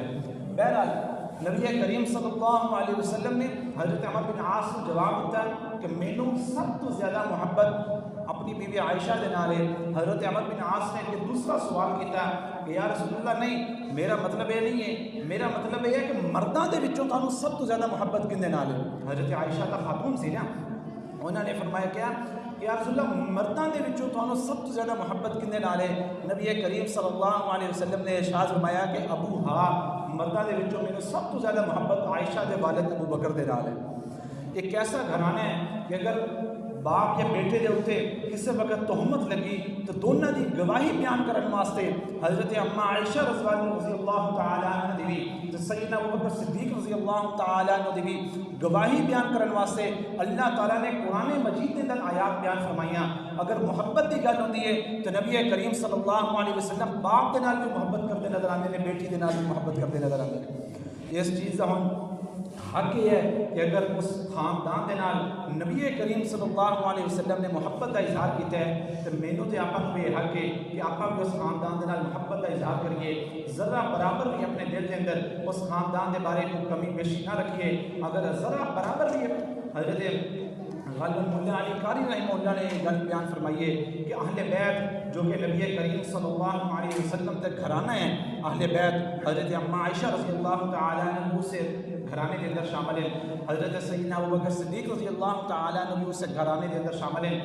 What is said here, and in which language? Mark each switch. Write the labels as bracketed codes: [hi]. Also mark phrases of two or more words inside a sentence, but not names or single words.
[pa] بہرحال نبی کریم [ar] صلی اللہ علیہ وسلم [pa] نے حضرت عمر بن عاص کو جواب دیتا کہ مینوں سب تو زیادہ محبت اپنی بیوی عائشہ دے نال ہے۔ حضرت عمر بن عاص نے ایک دوسرا سوال کیتا کہ یا رسول اللہ نہیں، میرا مطلب یہ نہیں ہے، میرا مطلب یہ ہے کہ مرداں دے وچوں تانوں سب تو زیادہ محبت کن دے نال ہے؟ حضرت عائشہ کا خاتون سی نا، انہوں نے فرمایا کیا کہ یا رسول اللہ مرداں دے وچوں تانوں سب تو زیادہ محبت کن دے نال ہے؟ نبی کریم [ar] صلی اللہ علیہ وسلم [pa] نے ارشاد فرمایا کہ ابو ہا، مرداں دے وچوں مینوں سب تو زیادہ محبت عائشہ دے والد ابو بکر دے نال ہے۔ ایک ایسا گھرانہ ہے کہ اگر باپ یا بیٹے دے اوتے کسی وقت تہمت لگی تو دونوں دی گواہی بیان کرنے واسطے حضرت اما عائشہ [ar] رضی اللہ تعالیٰ عنہ [pa] دی بھی تو سیدنا ابوبکر صدیق [ar] رضی اللہ تعالیٰ عنہ [pa] دی بھی گواہی بیان کرنے واسطے اللہ تعالیٰ نے قرآن مجید کے اندر آیات بیان فرمائیاں۔ [ur] اگر محبت کی گل ہوتی ہے تو نبی کریم [ar] صلی اللہ علیہ وسلم [ur] باپ کے نال بھی محبت کرتے نظر آتے ہیں، بیٹی کے نال بھی محبت کرتے نظر آتے ہیں۔ اس چیز کا ہم حق یہ ہے کہ اگر اس خاندان کے نال نبی کریم [ar] صلی اللہ علیہ وسلم [ur] نے محبت کا اظہار کیا ہے تو مینوں تے آپ کو یہ حق ہے کہ آپ بھی اس خاندان کے نال محبت کا اظہار کریے، ذرا برابر بھی اپنے دل کے اندر اس خاندان کے بارے کو کمی بیشی نہ رکھیے۔ اگر ذرا برابر بھی حضرت غالباً مولا علی قاری رحمہ اللہ نے گل بیان فرمائیے کہ اہل بیت جو کہ نبی کریم [ar] صلی اللہ علیہ وسلم [ur] تک گھرانہ ہیں، اہل بیت حضرت اما عائشہ [ar] رضی اللہ تعالیٰ عنہ [ur] سے گھرانے کے اندر شامل ہیں، حضرت سیدنا ابوبکر صدیق [ar] رضی اللہ تعالیٰ عنہ [ur] سے گھرانے کے اندر شامل ہیں۔